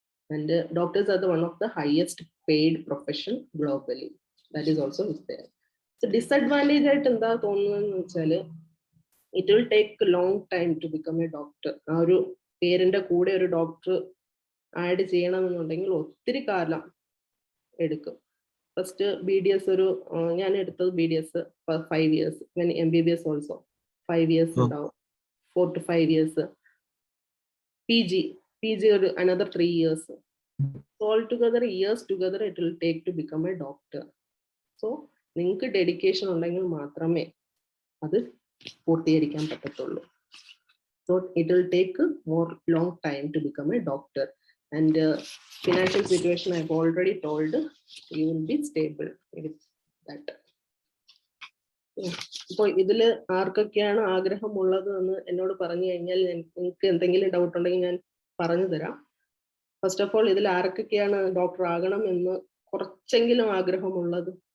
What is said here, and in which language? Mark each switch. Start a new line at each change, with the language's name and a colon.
English: And doctors are one of the highest paid profession globally. That is also there.
Malayalam: So disadvantage ആയിട്ട് എന്താ തോന്നുന്നതെന്ന് വെച്ചാൽ
English: It will take long time to become a doctor.
Malayalam: ആ ഒരു പേരിന്റെ കൂടെ ഒരു doctor add ചെയ്യണമെന്നുണ്ടെങ്കിൽ ഒത്തിരി കാലം എടുക്കും. ഫസ്റ്റ് BDS ഞാൻ എടുത്തത് BDS 5 years, MBBS also 5 years ഉണ്ടാവും, 4 to 5 years.
English: PG ഒരു another 3 years. So altogether years together it will take to become a doctor.
Malayalam: So നിങ്ങൾക്ക് ഡെഡിക്കേഷൻ ഉണ്ടെങ്കിൽ മാത്രമേ അത് പൂർത്തീകരിക്കാൻ പറ്റത്തുള്ളൂ.
English: So it will take more long time to become a doctor. And financial situation I've already told, you will be stable with that.
Malayalam: ഇപ്പോൾ ഇതില് ആർക്കൊക്കെയാണ് ആഗ്രഹമുള്ളത് എന്ന് എന്നോട് പറഞ്ഞു കഴിഞ്ഞാൽ നിങ്ങൾക്ക് എന്തെങ്കിലും ഡൗട്ട് ഉണ്ടെങ്കിൽ ഞാൻ പറഞ്ഞു തരാം. ഫസ്റ്റ് ഓഫ് ഓൾ ഇതിൽ ആർക്കൊക്കെയാണ് ഡോക്ടർ ആകണം എന്ന് കുറച്ചെങ്കിലും ആഗ്രഹമുള്ളത്?